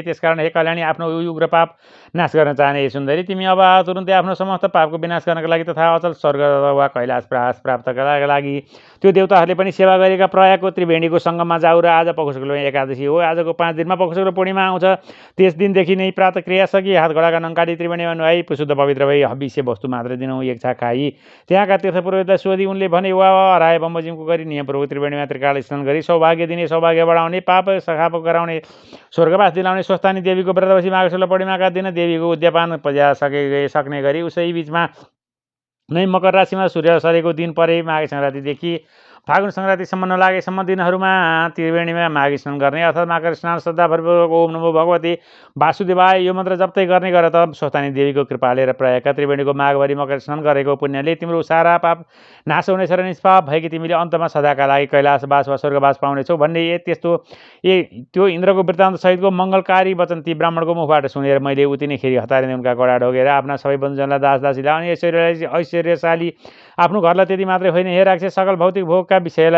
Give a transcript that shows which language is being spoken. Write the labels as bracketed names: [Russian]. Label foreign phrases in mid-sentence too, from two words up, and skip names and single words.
[Nepali] त्यसकारण हे कल्याणी, आफ्नो उग्र पाप नाश गर्न चाहने हे सुन्दरी, तिमी अब तुरुन्तै आफ्नो समस्त पापको विनाश गर्नका लागि तथा अचल स्वर्ग वा कैलाश प्राप्तका लागि त्यो देवताहरूले पनि सेवा गरेका प्रयागको त्रिवेणीको सङ्गममा जाऊ। र आज पखुसुक्ल एकादशी हो। आजको 5 दिनमा पखुसुक्ल पूर्णिमा आउँछ। त्यस दिनदेखि नै प्रातः क्रिया सकी हात घोडाका नङ्काडी त्रिवेणीमा नुहाई शुद्ध पवित्र भई हविष्य वस्तु मात्र दिनौँ एक छाक खाई। त्यहाँका तीर्थपुरोहितलाई सोधी उनले भने, वा हराए बमोजिमको गरी नियमपूर्वक त्रिवेणीमा त्रिकाल स्नान गरी सौभाग्य दिने, सौभाग्य बढाउने, पाप सखाप गराउने, स्वर्गवास दिलाउने स्वस्थानी देवीको व्रत बसी माघ शुक्ल पूर्णिमाका दिन देवीको उद्यापन पजा सक्ने गरी उसै बीचमा नै मकर राशिमा सूर्य सरेको दिन परे माघे सङ्क्रान्तिदेखि फागुन सङ्क्रान्तिसम्म नलागेसम्म दिनहरूमा त्रिवेणीमा माघ स्नान गर्ने अर्थात् माघ स्नान श्रद्धापूर्वक [Sanskrit] ओम नमो भगवती वासुदेवाय [Nepali] यो मन्त्र जप्दै गर्ने गर। त स्वस्थानी देवीको कृपाले र प्रयागका त्रिवेणीको माघभरि मकर स्नान गरेको पुण्यले तिम्रो सारा पाप नाश हुनेछ र निष्पाप भएकी तिमीले अन्तमा सदाका लागि कैलाशवास वा स्वर्गवास पाउनेछौ भन्ने त्यो इन्द्रको वृत्तान्त सहितको मङ्गलकारी वचन ती ब्राह्मणको मुखबाट सुनेर मैले उति नै खेरि हतारिँदै उनका घोडा ढोगेर आफ्ना सबै बन्धुजनलाई दास दासीलाई अनि ऐश्वर्यशाली आफ्नो घरलाई त्यति मात्रै होइन, हे राक्षस सकल भौतिक भोगका विषयलाई